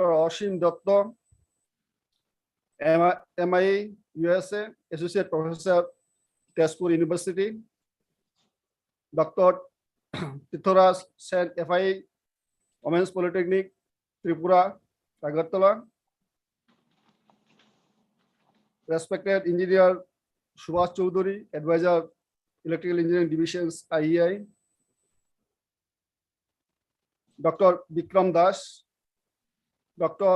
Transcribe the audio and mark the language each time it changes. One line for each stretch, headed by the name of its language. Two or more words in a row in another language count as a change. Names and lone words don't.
English: Ashim Datta, MIE USA, Associate Professor, Tezpur University, Dr. Tithoras Sen, FI, Women's Polytechnic, Tripura, Agartala. Respected Engineer Subhash Choudhury, Advisor, Electrical Engineering Divisions, IEI. Dr. Vikram Das, Dr.